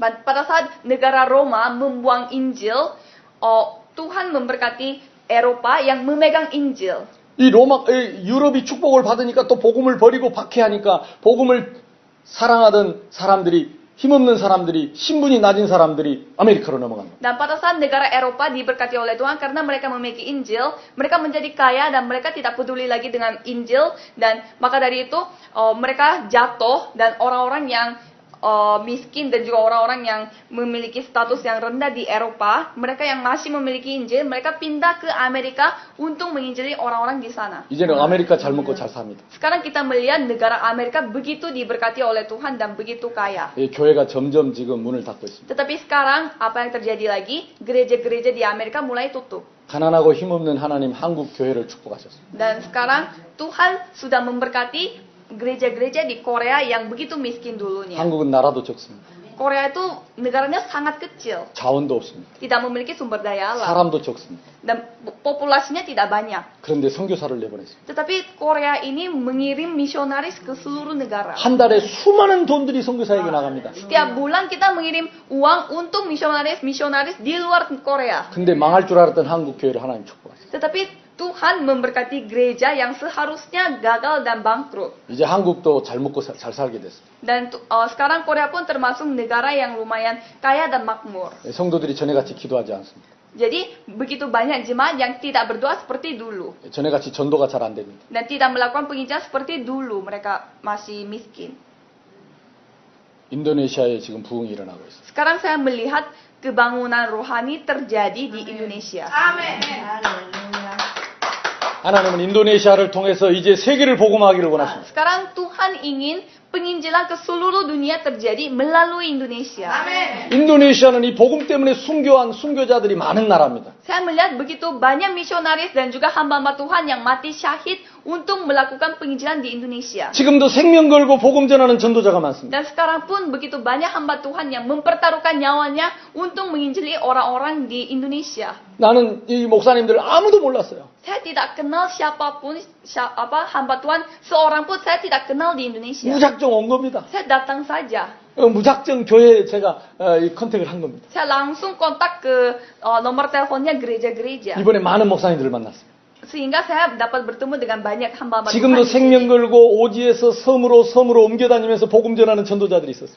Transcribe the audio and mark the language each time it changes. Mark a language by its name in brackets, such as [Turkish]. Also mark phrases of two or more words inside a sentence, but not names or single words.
[Indonesian] Pada saat negara Roma membuang Injil, Tuhan memberkati Eropa yang memegang Injil. [Korean] 이 유럽이 축복을 받으니까 또 복음을 버리고 박해하니까 복음을 사랑하던 사람들이, 힘없는 사람들이, 신분이 낮은 사람들이 아메리카로 넘어갑니다. [Indonesian] Dan pada saat negara Eropa diberkati oleh Tuhan karena mereka memiliki Injil, mereka menjadi kaya dan mereka tidak peduli lagi dengan Injil, dan maka dari itu mereka jatuh dan orang-orang yang miskin dan juga orang-orang yang memiliki status yang rendah di Eropa, mereka yang masih memiliki Injil, mereka pindah ke Amerika untuk menginjili orang-orang di sana. [Korean] 이제는 아메리카 잘 먹고 잘 삽니다. [Indonesian] Sekarang kita melihat negara Amerika begitu diberkati oleh Tuhan dan begitu kaya. [Korean] 이 교회가 점점 지금 문을 닫고 있습니다. [Indonesian] Tetapi sekarang apa yang terjadi lagi? Gereja-gereja di Amerika mulai tutup. [Korean] 가난하고 힘없는 하나님 한국 교회를 축복하셨습니다. [Indonesian] Dan sekarang Tuhan sudah memberkati gereja-gereja di Korea yang begitu miskin dulunya. [Korean] 한국은 나라도 적습니다. [Indonesian] Korea itu negaranya sangat kecil, [Korean] 자원도 없습니다. [Indonesian] tidak memiliki sumber daya alam, [Korean] 사람도 적습니다. [Indonesian] dan populasinya tidak banyak. [Korean] 그런데 선교사를 내보냈습니다. [Indonesian] Tetapi Korea ini mengirim misionaris ke seluruh negara. [Korean] 한 달에 수많은 돈들이 선교사에게 나갑니다. [Indonesian] Setiap bulan kita mengirim uang untuk misionaris di luar Korea. [Korean] 근데 망할 줄 알았던 한국 교회를 하나님 축복하셨어요. [Indonesian] Tetapi Tuhan memberkati gereja yang seharusnya gagal dan bangkrut. [Korean] 이제 한국도 잘 먹고 잘 살게 됐습니다. [Indonesian] Dan sekarang Korea pun termasuk negara yang lumayan kaya dan makmur. [Korean] 성도들이 전에같이 기도하지 않습니다. [Indonesian] Jadi begitu banyak jemaat yang tidak berdoa seperti dulu. [Korean] 전에같이 전도가 잘 안 됩니다. [Indonesian] Dan tidak melakukan penginjilan seperti dulu. Mereka masih miskin. [Korean] 인도네시아에 지금 부흥이 일어나고 있습니다. [Indonesian] Sekarang saya melihat kebangunan rohani terjadi di Indonesia. [Korean] 아멘. 할렐루야. 하나님은 인도네시아를 통해서 이제 세계를 복음하기를 원하십니다. [Indonesian] Sekarang Tuhan ingin penginjilan ke seluruh dunia terjadi melalui Indonesia. [Korean] 아멘. 인도네시아는 이 복음 때문에 순교한 순교자들이 많은 나라입니다. [Indonesian] Saya melihat begitu banyak misionaris dan juga hamba-hamba Tuhan yang mati syahid untuk melakukan penginjilan di Indonesia. [Korean] 지금도 생명 걸고 복음 전하는 전도자가 많습니다. [Indonesian] Dan sekarang pun begitu banyak hamba Tuhan yang mempertaruhkan nyawanya untuk menginjili orang-orang di Indonesia. [Korean] 나는 이 목사님들 아무도 몰랐어요. [Indonesian] Saya tidak kenal siapapun, hamba Tuhan, seorang pun saya tidak kenal di Indonesia. [Korean] 무작정 온 겁니다. [Indonesian] Saya datang saja. [Korean] 무작정 교회에 제가 이 컨택을 한 겁니다. [Indonesian] Saya langsung kontak ke nomor teleponnya gereja-gereja. [Korean] 이번에 많은 목사님들을 만났습니다. [Indonesian] Sehingga saya dapat bertemu dengan banyak hamba-hamba Tuhan. [Korean] 지금도 [Indonesian] di sini. [Korean] 생명 걸고 오지에서 섬으로 옮겨 다니면서 복음 전하는 전도자들이 있었습니다.